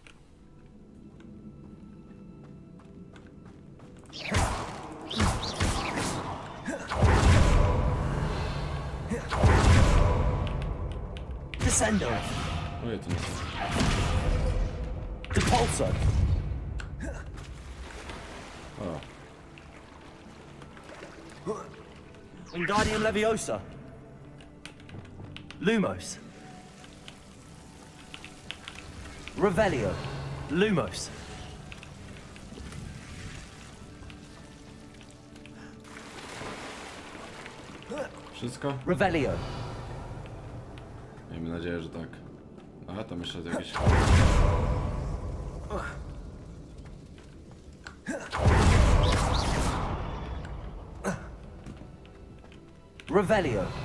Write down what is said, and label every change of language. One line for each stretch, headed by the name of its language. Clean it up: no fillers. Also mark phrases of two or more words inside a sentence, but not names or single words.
Polish: Descendo! Ojej, to nie jest. Depulso! O. Wingardium Leviosa! Lumos! Revelio! Lumos! Wszystko? Revelio! Miejmy nadzieję, że tak. Aha, tam jeszcze jakieś... Revelio!